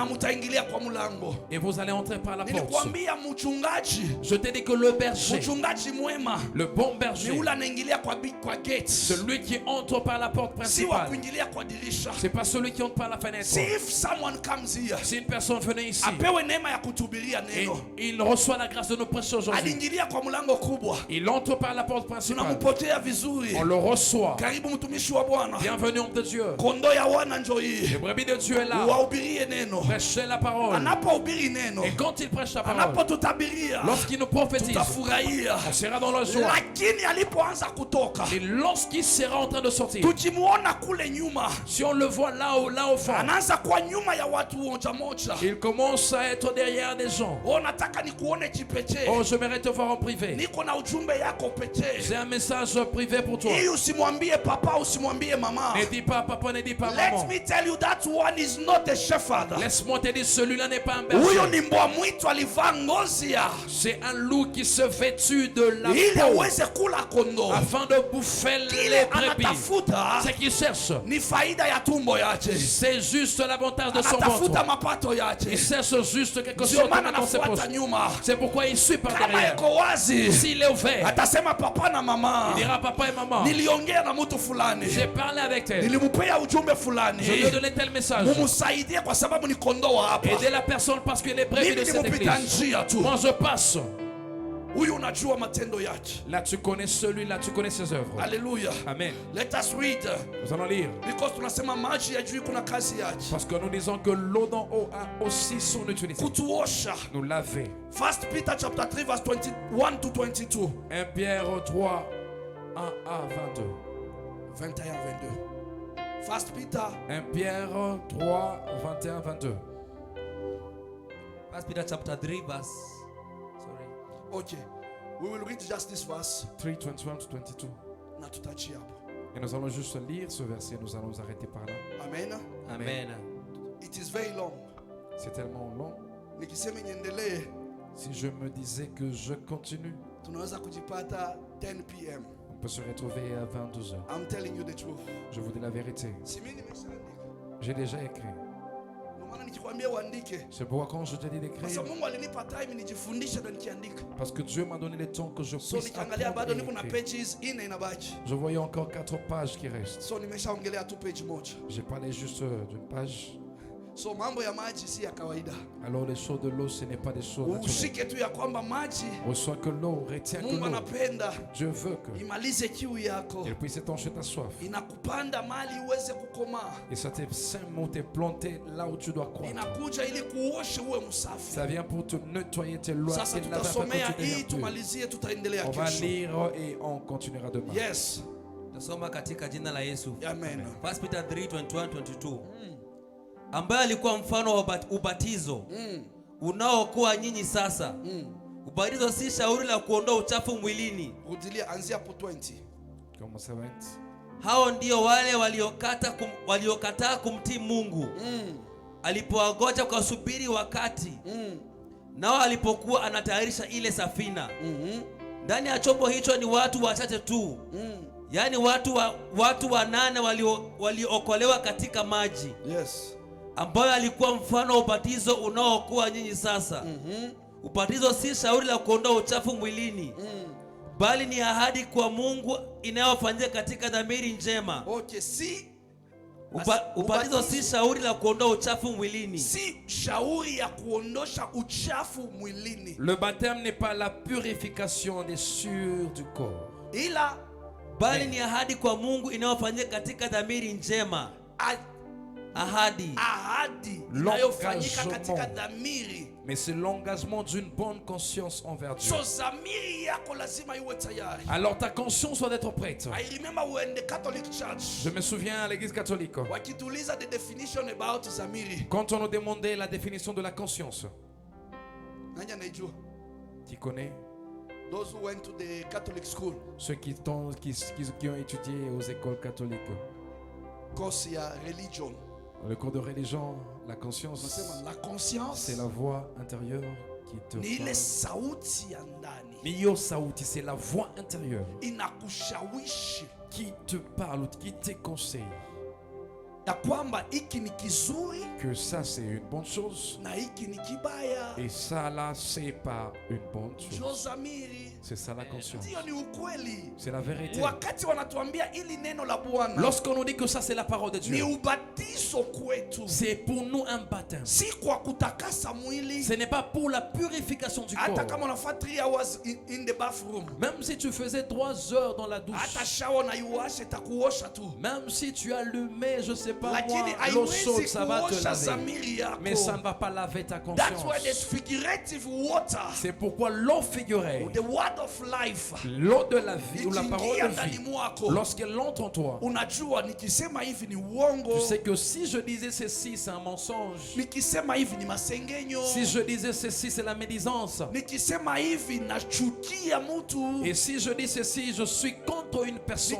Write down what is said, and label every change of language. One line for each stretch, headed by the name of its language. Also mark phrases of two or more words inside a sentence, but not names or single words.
Swahili: na mtaingilia kwa mlango.
French: Et vous allez entrer par la porte.
Swahili: Nilikwambia mchungaji,
French: Je t'ai dit que le berger,
Swahili: mchungaji mwema
French: le bon
Swahili: ni
French: berger,
Swahili: ule anaingilia kwa gate,
French: celui qui entre par la porte
Swahili: si wa
French: principale,
Swahili: kuingilia kwa dirisha.
French: c'est pas celui qui entre par la fenêtre.
English: See if someone comes here,
French: Si une personne venait ici
Swahili: apewe neema ya kutubiria
French: et
Swahili: neno,
French: il reçoit la grâce de nous prêcher aujourd'hui,
Swahili: aliingilia kwa mlango kubwa,
French: il entre par la porte principale,
Swahili: tunampokea vizuri.
French: on le reçoit.
Swahili: Karibu mtumishi wa Bwana,
French: Bienvenue homme de Dieu.
Swahili: kondoo ya wana njoo hii,
French: Le brebis de Dieu est là.
Swahili: wahubirie neno.
French: Prêchez la parole.
Swahili: Anapohubiri neno,
French: Et quand il prêche la parole,
Swahili: anapotutabiria,
French: lorsqu'il nous prophétise,
Swahili: tutafurahia.
French: on sera dans la joie.
Swahili: Lakini alipoanza kutoka,
French: Et lorsqu'il sera en train de sortir,
Swahili: tukimuona kule nyuma,
French: si on le voit là au fond,
Swahili: anaanza kwa nyuma ya watu moja moja.
French: il commence à être derrière des gens.
Swahili: Oh, nataka nikuone kipekee.
French: Oh, j'aimerais te voir en privé.
Swahili: Niko na ujumbe yako pekee.
French: J'ai un message privé pour toi.
Swahili: Hii usimwambie papa, usimwambie mama.
French: Ne dis pas papa, ne dis pas
English: Let
French: maman.
English: me tell you that one is not a shepherd.
French: Laisse-moi te dire, celui-là n'est pas un
Swahili: Huyo
French: berger.
Swahili: ni mbwa mwitu alivaa ngozi ya
French: C'est un loup qui se vêtut de la
Swahili: ili
French: peau
Swahili: aweze kula kondoo.
French: afin de bouffer
Swahili: Kile
French: les brebis.
Swahili: anatafuta
French: Ce qu'il cherche,
Swahili: ni faida ya tumbo yake.
French: c'est juste l'avantage de son
Swahili: Anatafuta
French: ventre.
Swahili: mapato yake.
French: Il cherche juste quelque chose
Swahili: Ndio maana
French: dans ses poches.
Swahili: anafuata nyuma.
French: C'est pourquoi il suit par
Swahili: Kama
French: derrière.
Swahili: iko wazi,
French: S'il est ouvert,
Swahili: atasema papa na mama,
French: il dira papa et maman,
Swahili: niliongea na mtu fulani,
French: j'ai parlé avec elle.
Swahili: nilimpea ujumbe
French: Je
Swahili: fulani,
French: lui ai donné tel message.
Swahili: mumsaidie kwa sababu ni kondoo wa hapa.
French: Aider la personne parce qu'elle est brebis de
Swahili: Mimi
French: cette
Swahili: nimepita
French: église.
Swahili: njia tu.
French: Moi je passe.
Swahili: Huyu unajua matendo yake.
French: Là tu connais celui-là, tu connais ses œuvres.
Swahili: Haleluya. Amen.
English: Let us read.
French: Nous allons lire.
Swahili: Because tunasema maji ya juu kuna kazi yake.
French: Parce que nous disons que l'eau d'en haut a aussi son utilité.
Swahili: Kutuosha.
French: Nous laver.
English: 1 Peter chapter 3 verse 21 to 22.
French: 1 Pierre 3, 1 à 22.
English: 21 22. 1 Peter
French: 1 Pierre 3, 21, 22.
English: 1 Peter chapter 3 verse. Sorry. Okay. We will read just this verse 3, 21 to 22.
Swahili: na tutachia hapo.
French: Et nous allons juste lire ce verset, nous allons nous arrêter par là. Amen. Amen.
English: It is very long.
French: C'est tellement long.
Swahili: Nikisema niendelee,
French: Si je me disais que je continue,
Swahili: tunaweza kujipata 10 p.m.
French: on peut se retrouver à 22 heures.
English: I'm telling you the truth.
French: Je vous dis la vérité.
Swahili: Si mimi nimeshaandika.
French: J'ai déjà écrit.
Swahili: Ndio maana nikikwambia uandike.
French: C'est pourquoi quand je te dis
Swahili: Kwa
French: d'écrire,
Swahili: sababu Mungu alinipa time nijifundishe na nikiandika.
French: parce que Dieu m'a donné le temps que je
Swahili: So
French: puisse
Swahili: nikiangalia
French: apprendre
Swahili: bado
French: et
Swahili: niko na
French: écrire.
Swahili: pages 4 inabaki.
French: Je voyais encore 4 pages qui restent.
Swahili: So nimeshaongelea tu page moja.
French: J'ai parlé juste d'une page.
Swahili: So mambo ya maji si ya kawaida.
French: Alors les choses de l'eau, ce n'est pas des choses naturelles.
Swahili: Ushike tu ya kwamba maji
French: Reçois que l'eau, retiens que
Swahili: Mungu
French: l'eau.
Swahili: anapenda
French: Dieu veut que
Swahili: imalize kiu yako.
French: elle puisse étancher ta soif.
Swahili: Inakupanda mali uweze kukomaa.
French: Et ça t'est simplement t'est planté là où tu dois croire.
Swahili: Inakuja ili kuoshe uwe msafi.
French: Ça vient pour te nettoyer tes lois
Swahili: Sasa
French: et laver afin
Swahili: tutasomea
French: que tu
Swahili: hii
French: deviennes pur.
Swahili: tumalizie, tutaendelea
French: On va
Swahili: kesho.
French: lire et on continuera demain.
English: Yes.
Swahili: Tasoma katika jina la Yesu. Amen. 1 Peter 3:21-22. Ambaye alikuwa mfano wa ubatizo unaokuwa nyinyi sasa. Ubatizo si shauri la kuondoa uchafu mwilini. Rudilia anzia hapo 20.
French: Comment ça va être?
Swahili: Hao ndio wale waliokataa kumtii Mungu alipowagoja kwa subiri wakati nao alipokuwa anatayarisha ile safina. Ndani ya chombo hicho ni watu wachache tu, yaani watu 8 waliookolewa katika maji. Yes. Ambayo alikuwa mfano wa ubatizo unaokuwa nyinyi sasa. Ubatizo si shauri la kuondoa uchafu mwilini, bali ni ahadi kwa Mungu inayofanyika katika dhamiri njema. Okay, si Ubatizo si shauri la kuondoa uchafu mwilini. Si shauri ya kuondosha uchafu mwilini.
French: Le baptême n'est pas la purification des souillures du corps.
Swahili: Ila Bali ni ahadi kwa Mungu inayofanyika katika dhamiri njema. Ahadi inayofanyika katika dhamiri.
French: Mais c'est l'engagement d'une bonne conscience envers Dieu.
Swahili: So zamiri yako lazima iwe tayari.
French: Alors ta conscience doit être prête.
English: I remember when the Catholic Church
French: Je me souviens à l'église catholique,
Swahili: wakituliza
English: the definition about
Swahili: zamiri.
French: quand on nous demandait la définition de la conscience.
Swahili: Nani anaijua?
French: Tu connais?
English: Those who went to the Catholic school.
French: Ceux qui ont étudié aux écoles catholiques.
Swahili: Course ya religion.
French: Dans le cours de religion, la conscience,
Swahili: Nasema
French: la conscience c'est la voix intérieure qui te
Swahili: ni ile parle. sauti ya ndani Niyo sauti,
French: c'est la voix intérieure
Swahili: inakushawishi
French: qui te parle ou qui te conseille
Swahili: ya kwamba hiki ni kizuri
French: que ça c'est une bonne chose
Swahili: na hiki ni kibaya.
French: et ça là c'est pas une bonne chose.
Swahili: Jozamiri,
French: C'est ça la conscience.
Swahili: ndiyo ni ukweli.
French: C'est la vérité.
Swahili: Wakati wanatuambia ili neno la Bwana
French: Lorsqu'on nous dit que ça c'est la parole de
Swahili: ni
French: Dieu,
Swahili: ubatizo kwetu,
French: c'est pour nous un baptême.
Swahili: si kwa kutakasa mwili.
French: Ce n'est pas pour la purification du
Swahili: Hata
French: corps.
Swahili: kama unafaa
English: 3 hours in the bathroom,
French: Même si tu faisais 3 heures dans la
Swahili: hata
French: douche,
Swahili: shawa na iwashe takuosha tu,
French: même si tu allumais, je sais pas
Swahili: lakini
French: moi, l'eau chaude,
Swahili: haiwezi
French: ça va te
Swahili: kuosha
French: laver.
Swahili: zamiri yako.
French: Mais ça ne va pas laver ta
English: That's why there's
French: conscience.
English: figurative water,
French: C'est pourquoi l'eau figurée,
English: the word of life,
French: l'eau de la vie ou la parole
Swahili: ikiingia
French: de
Swahili: ndani
French: vie,
Swahili: mwako,
French: lorsqu'elle entre en toi,
Swahili: unajua nikisema hivi ni uongo, tu sais que si je disais ceci, c'est un mensonge. nikisema hivi ni masengenyo, Si je disais ceci, c'est la médisance. nikisema hivi nachukia mtu,
French: Et si je dis ceci, je suis contre une personne.